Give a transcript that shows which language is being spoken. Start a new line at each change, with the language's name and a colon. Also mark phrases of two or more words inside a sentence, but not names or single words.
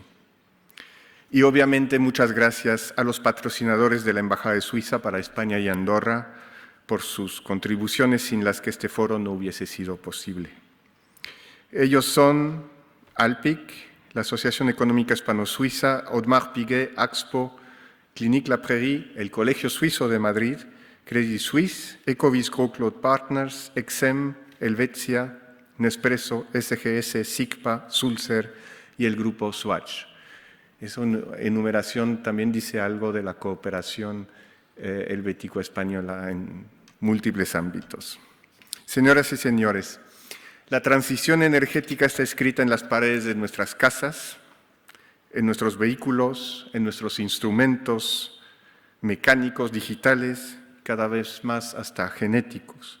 Spanish: Y obviamente muchas gracias a los patrocinadores de la Embajada de Suiza para España y Andorra por sus contribuciones, sin las que este foro no hubiese sido posible. Ellos son ALPIC, la Asociación Económica Hispano-Suiza, Audemars Piguet, Axpo, Clinique La Prairie, el Colegio Suizo de Madrid, Credit Suisse, Ecovis Grosclot Partners, Exem, Helvetia, Nespresso, SGS, SICPA, Sulzer y el grupo Swatch. Esa enumeración también dice algo de la cooperación helvético-española en múltiples ámbitos. Señoras y señores, la transición energética está escrita en las paredes de nuestras casas, en nuestros vehículos, en nuestros instrumentos mecánicos, digitales, cada vez más hasta genéticos.